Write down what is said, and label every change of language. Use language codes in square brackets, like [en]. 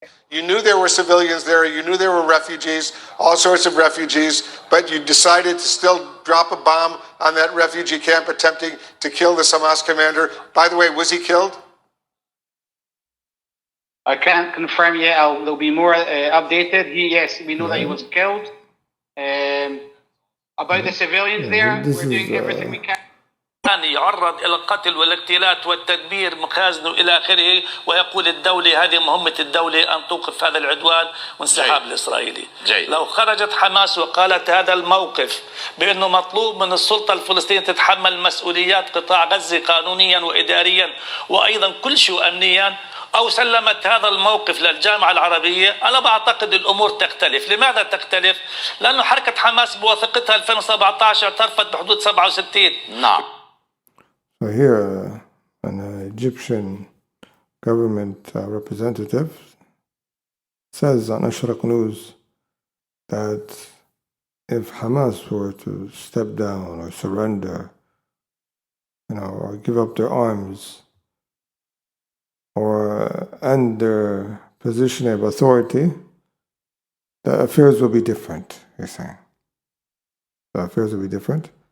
[en] You knew there were civilians there, you knew there were refugees, all sorts of refugees, but you decided to still drop a bomb on that refugee camp attempting to kill the Hamas commander. By the way, was he killed? I can't confirm yet. There'll be more updated. Yes, we know that he was killed. About the civilians there, we're doing everything we can. [ar] يعرض إلى القتل والاغتيالات والتدمير مخازنه إلى آخره، ويقول الدولة هذه مهمة الدولة أن توقف هذا العدوان وانسحاب الإسرائيلي. لو خرجت حماس وقالت هذا الموقف بأنه مطلوب من السلطة الفلسطينية تتحمل مسؤوليات قطاع غزة قانونيا وإداريا وأيضا كل شيء أمنيا، أو سلمت هذا الموقف للجامعة العربية، أنا بعتقد الأمور تختلف. لماذا تختلف؟ لأنه حركة حماس بوثيقتها 2017 اعترفت بحدود 67. نعم. [en] So here, an Egyptian government representative says on Ashraq News that if Hamas were to step down or surrender, or give up their arms, or end their position of authority, the affairs will be different, he's saying. The affairs will be different.